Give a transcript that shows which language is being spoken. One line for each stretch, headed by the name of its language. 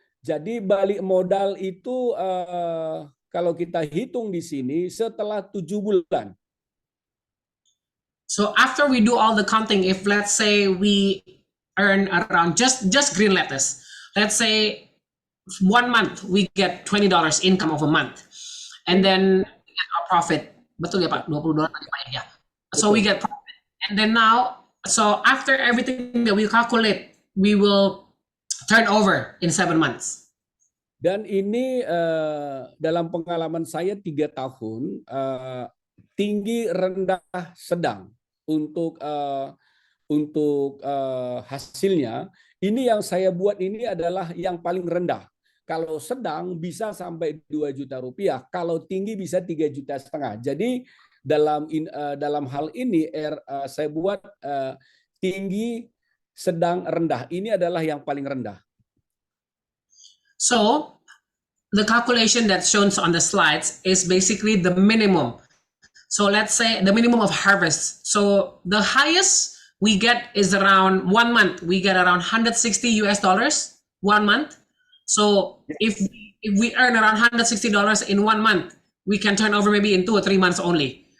Indonesian: Jadi balik modal itu kalau kita hitung di sini setelah 7 bulan.
English: So after we do all the counting, if let's say we earn around just green lettuce, let's say 1 month we get $20 income of a month, and then we get our profit.
Indonesian: Betul ya Pak? $20 tadi Pak ya.
English: So we get profit, and then now, so after everything that we calculate, we will turn over in 7 months.
Indonesian: Dan ini dalam pengalaman saya 3 tahun, tinggi, rendah, sedang untuk hasilnya. Ini yang saya buat ini adalah yang paling rendah. Kalau sedang bisa sampai 2 juta rupiah, kalau tinggi bisa 3,5 juta. Jadi dalam hal ini saya buat tinggi, sedang, rendah. Ini adalah yang paling rendah.
English: So the calculation that's shown on the slides is basically the minimum. So let's say the minimum of harvest. So the highest we get is around 1 month. We get around $160 1 month. So if we earn around $160 in 1 month, we can turn over maybe in 2 or 3 months only.